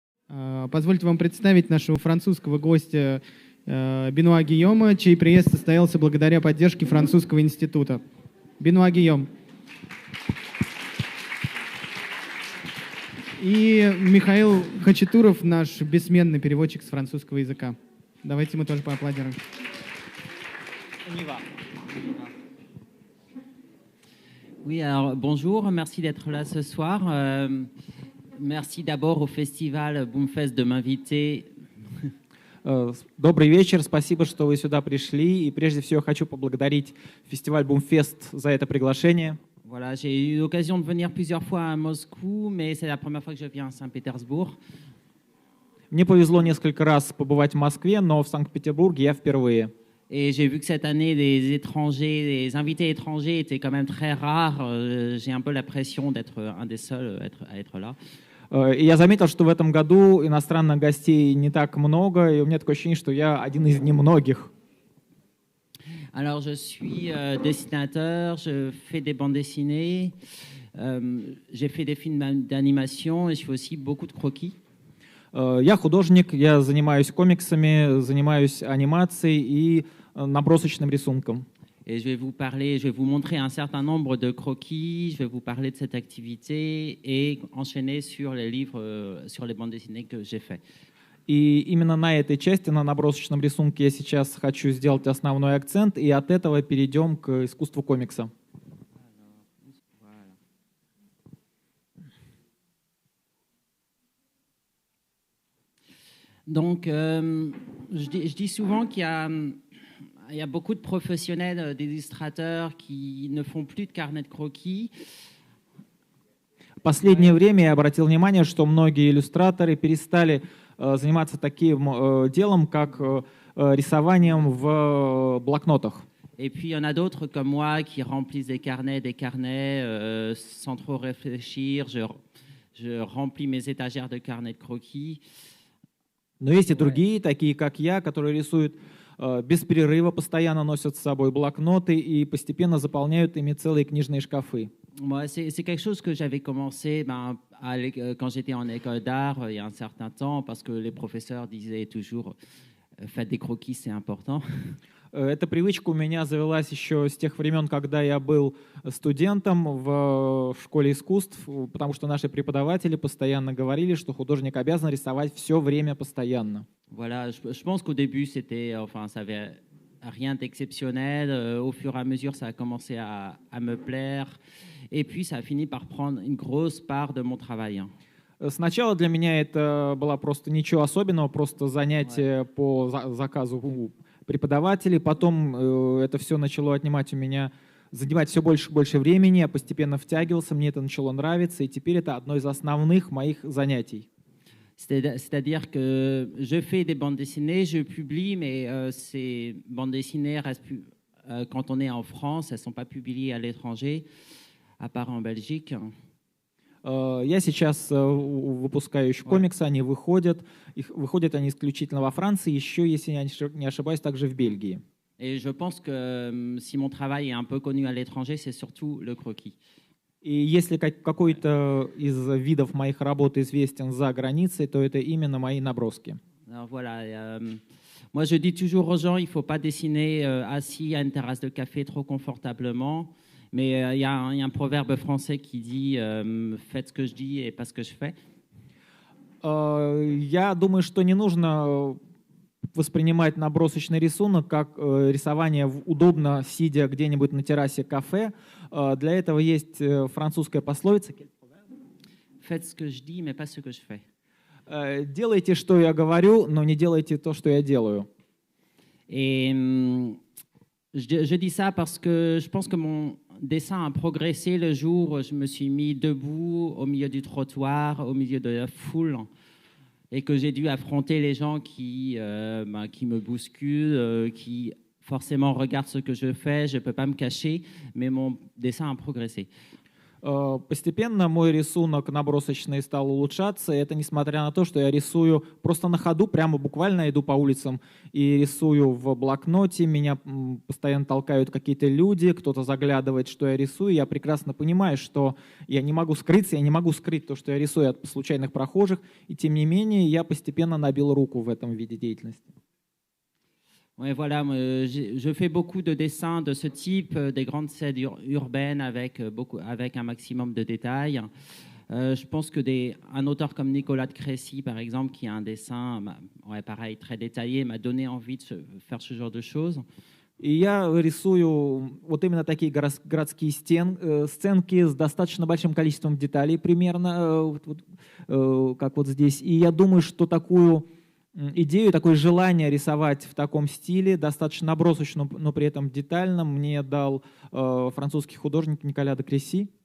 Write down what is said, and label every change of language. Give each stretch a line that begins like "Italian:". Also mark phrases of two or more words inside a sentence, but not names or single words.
Russian: Позвольте вам представить нашего французского гостя Бенуа Гийома, чей приезд состоялся благодаря поддержке Французского института. Бенуа Гийом. И Михаил Хачатуров, наш бессменный переводчик с французского языка. Давайте мы тоже поаплодируем.
French: Oui, alors bonjour, merci d'être là ce soir. Merci d'abord au festival Boomfest de m'inviter.
Russian: Добрый вечер, спасибо, что вы сюда пришли. И прежде всего хочу поблагодарить фестиваль Boomfest за это приглашение.
French: Voilà, j'ai eu l'occasion de venir plusieurs fois à Moscou, mais c'est la première fois que je viens à Saint-Pétersbourg.
Russian: Мне повезло несколько раз побывать в Москве, но в Санкт-Петербурге я впервые.
French: Et j'ai vu que cette année, les étrangers, les invités étrangers étaient quand même très rares. J'ai un peu l'impression d'être un des seuls à être là.
Russian: И я заметил, что в этом году иностранных гостей не так много, и у меня такое ощущение, что я один из немногих.
French: Alors, je suis dessinateur, je fais des bandes dessinées, j'ai fait des films d'animation et je fais aussi beaucoup de croquis.
Russian: Я художник, я занимаюсь комиксами, занимаюсь анимацией и набросочным рисунком.
French: Et je vais vous montrer un certain nombre de croquis, je vais vous parler de cette activité et enchaîner sur les livres, sur les bandes dessinées que j'ai fait.
Russian: И именно на этой части, на набросочном рисунке, я сейчас хочу сделать основной акцент, и от этого перейдем к искусству комикса.
French: Donc, je dis souvent qu'il y a beaucoup de professionnels, d'illustrateurs qui ne font plus de carnet de croquis.
Russian: В последнее время я обратил внимание, что многие иллюстраторы перестали заниматься таким делом, как рисованием в блокнотах.
French: Et puis, il y en a d'autres comme moi qui remplissent des carnets sans trop réfléchir. Je remplis mes étagères de carnets de croquis.
Russian: Но есть и другие, такие как я, которые рисуют без перерыва, постоянно носят с собой блокноты и постепенно заполняют ими целые книжные шкафы.
French: Moi, c'est quelque chose que j'avais commencé quand j'étais en école d'art il y a un certain temps, parce que les professeurs disaient toujours faites des croquis, c'est important.
Russian: Эта привычка у меня завелась еще с тех времен, когда я был студентом в школе искусств, потому что наши преподаватели постоянно говорили, что художник обязан рисовать все время постоянно.
French: Voilà, je pense qu'au début, ça avait rien d'exceptionnel. Au fur et à mesure, ça a commencé à me plaire. Et puis, ça a fini par prendre une grosse part de mon travail.
Russian: Сначала для меня это было просто ничего особенного, просто занятие по заказу преподавателей. Потом это все начало занимать все больше и больше времени. Я постепенно втягивался, мне это начало нравиться, и теперь это одно из основных моих занятий.
French: C'est-à-dire que je fais des bandes dessinées, je publie, mais ces bandes dessinées restent plus, quand on est en France, elles ne sont pas publiées à l'étranger, à part en Belgique.
Russian: Я сейчас выпускаю еще комиксы, они выходят они исключительно во Франции, еще, если я не ошибаюсь, также в Бельгии.
French: Et je pense que si mon travail est un peu connu à l'étranger, c'est surtout le croquis.
Russian: И если какой-то из видов моих работ известен за границей, то это именно мои наброски.
French: Alors voilà, moi je dis toujours aux gens, il ne faut pas dessiner assis à une terrasse de café trop confortablement, mais il y a un proverbe français qui dit faites ce que je dis et pas ce que je fais.
Russian: Я думаю, что не нужно воспринимать набросочный рисунок как рисование удобно, сидя где-нибудь на террасе кафе. Для этого есть французская пословица.
French: Faites ce que je dis, mais pas ce que je fais.
Russian: Делайте, что я говорю, но не делайте то, что я делаю.
French: Et je dis ça parce que je pense que mon dessin a progressé le jour où je me suis mis debout au milieu du trottoir, au milieu de la foule, et que j'ai dû affronter les gens qui me bousculent, qui forcément regardent ce que je fais. Je ne peux pas me cacher, mais mon dessin a progressé.
Russian: Постепенно мой рисунок набросочный стал улучшаться, и это несмотря на то, что я рисую просто на ходу, прямо буквально иду по улицам и рисую в блокноте, меня постоянно толкают какие-то люди, кто-то заглядывает, что я рисую, я прекрасно понимаю, что я не могу скрыться, я не могу скрыть то, что я рисую от случайных прохожих, и тем не менее я постепенно набил руку в этом виде деятельности.
French: Ouais, voilà, je fais beaucoup de dessins de ce type, des grandes scènes urbaines avec un maximum de détails. Je pense que un auteur comme Nicolas de Crécy, par exemple, qui a un dessin, ouais, pareil, très détaillé, m'a donné envie de faire ce genre de choses.
Russian: И я рисую вот именно такие городские сценки с достаточно большим количеством деталей, примерно, как вот здесь. И я думаю, что такую идею, такое желание рисовать в таком стиле, достаточно набросочном, но при этом детальном, мне дал французский художник Николя де Креси.